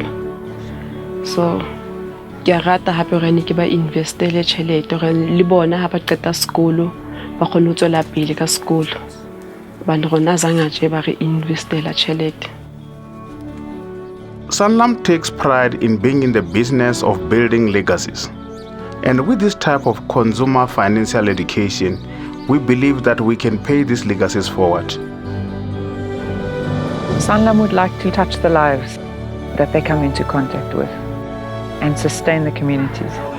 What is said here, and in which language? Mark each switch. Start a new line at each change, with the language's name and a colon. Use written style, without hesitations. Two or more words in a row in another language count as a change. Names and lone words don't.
Southern Sotho: So ke rata hape gore ne ke ba investele tšhelete gore le bona ha ba qeta sekolo ba kgone ho tswela pele ka sekolo. Bana rona zanga je ba re investela tšhelete.
English: Sanlam takes pride in being in the business of building legacies. And with this type of consumer financial education, we believe that we can pay these legacies forward. Sanlam would like to touch the lives that they come into contact with and sustain the communities.